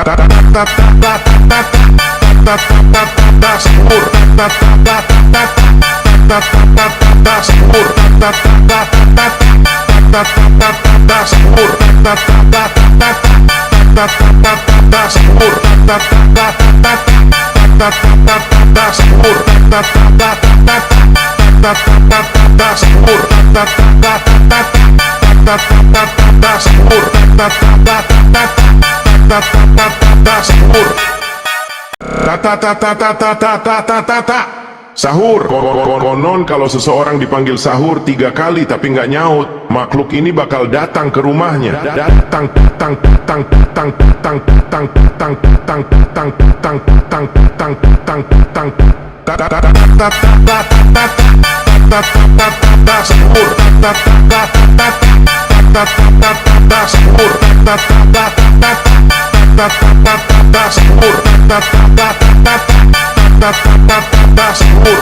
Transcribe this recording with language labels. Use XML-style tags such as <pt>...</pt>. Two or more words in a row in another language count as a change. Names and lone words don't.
<id>ta ta ta ta ta ta ta ta ta sahur ta ta ta ta ta ta ta sahur ta ta ta ta ta ta sahur ta ta ta ta ta sahur ta ta ta ta sahur ta ta ta sahur ta ta sahur sahur ta sahur. Konon kalau seseorang dipanggil sahur 3 kali tapi nggak nyaut, makhluk ini bakal datang ke rumahnya. Datang tang tang tang tang tang tang tang tang tang tang tang tang tang sahur sahur sahur.</id>